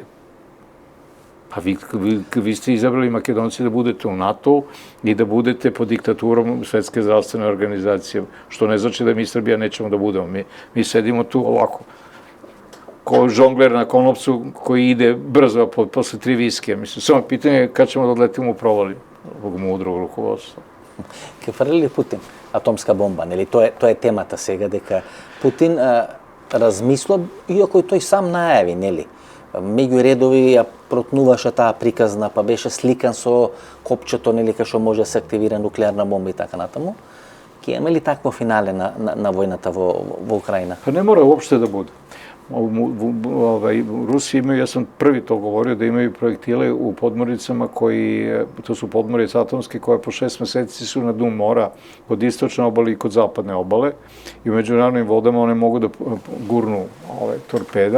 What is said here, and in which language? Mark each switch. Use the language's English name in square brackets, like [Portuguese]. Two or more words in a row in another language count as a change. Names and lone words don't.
[Serbian] Pa vi ste izabrali Makedonci da budete u NATO i da budete pod diktaturom Svetske zdravstvene organizacije, što ne znači da mi Srbija nećemo da budemo. Mi sedimo tu ovako, kao žongler na konopcu koji ide brzo posle 3 viskija. Mislim, samo pitanje je kad ćemo da odletimo u provali ovog mudrog rukovodstva. [Macedonian] Ке фрли Путин атомска бомба, нели? Тоа е темата сега, дека Путин размислува, иако и тој сам најави, нели? Меѓу редови ја протнуваше таа приказна, па беше сликан со копчето, нели, кај што може да се активира нуклеарна бомба и така натаму. Ке има ли такво финале на војната во Украина? [Serbian] Pa ne mora uopšte da bude. Rusi imaju, ja sam prvi to govorio, da imaju projektile u podmornicama koji, to su podmornice atomske koje po 6 meseci su na dnu mora kod istočne obale i kod zapadne obale i u međunarodnim vodama one mogu da gurnu torpeda.